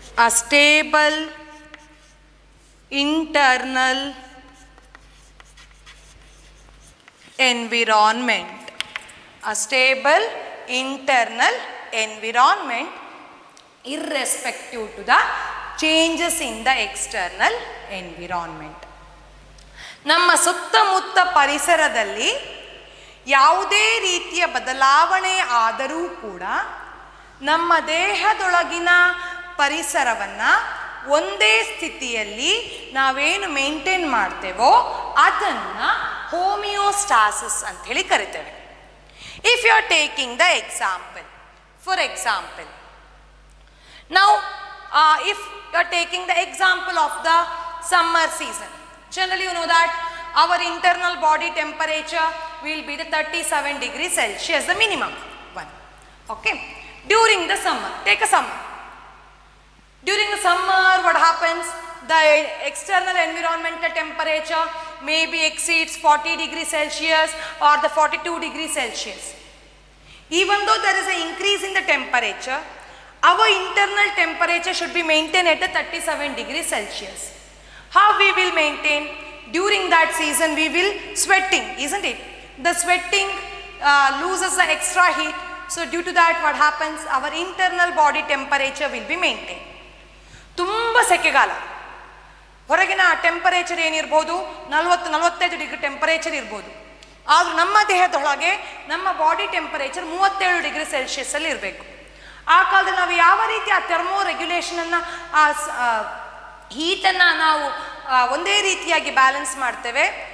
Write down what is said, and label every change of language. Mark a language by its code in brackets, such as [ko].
[en] stable internal environment, a stable internal environment irrespective to the changes in the external environment. [kn] ನಮ್ಮ ಸುತ್ತಮುತ್ತ ಪರಿಸರದಲ್ಲಿ ಯಾವುದೇ ರೀತಿಯ ಬದಲಾವಣೆ ಆದರೂ ಕೂಡ ನಮ್ಮ ದೇಹದೊಳಗಿನ ಪರಿಸರವನ್ನು ಒಂದೇ ಸ್ಥಿತಿಯಲ್ಲಿ ನಾವೇನು ಮೇಂಟೈನ್ ಮಾಡ್ತೇವೋ ಅದನ್ನು ಹೋಮಿಯೋಸ್ಟಾಸಿಸ್ ಅಂತ ಹೇಳಿ ಕರಿತೇವೆ. [en] If you are taking the example, for example, now if you are taking the example of the summer season, generally you know that our internal body temperature will be the 37 degrees Celsius, the minimum one. Okay, during the summer, take a summer. During the summer, what happens? The external environmental temperature maybe exceeds 40 degrees Celsius or the 42 degrees Celsius. Even though there is an increase in the temperature, our internal temperature should be maintained at the 37 degrees Celsius. How we will maintain? During that season we will sweating, isn't it? The sweating loses the extra heat. So due to that what happens? Our internal body temperature will be maintained. [kn] ತುಂಬ ಸೆಕೆಗಾಲ, ಹೊರಗಿನ temperature ಏನಿರ್ಬೋದು 40-45 degree temperature ಇರ್ಬೋದು. ಆದರೂ ನಮ್ಮ ದೇಹದೊಳಗೆ ನಮ್ಮ body temperature 37 degree ಸೆಲ್ಸಿಯಸ್ಸಲ್ಲಿ ಇರಬೇಕು. ಆ ಕಾಲದಲ್ಲಿ ನಾವು ಯಾವ ರೀತಿ ಆ ಥರ್ಮೋ ರೆಗ್ಯುಲೇಷನನ್ನು, ಆ ಹೀಟನ್ನು ನಾವು ಒಂದೇ ರೀತಿಯಾಗಿ ಬ್ಯಾಲೆನ್ಸ್ ಮಾಡ್ತೇವೆ?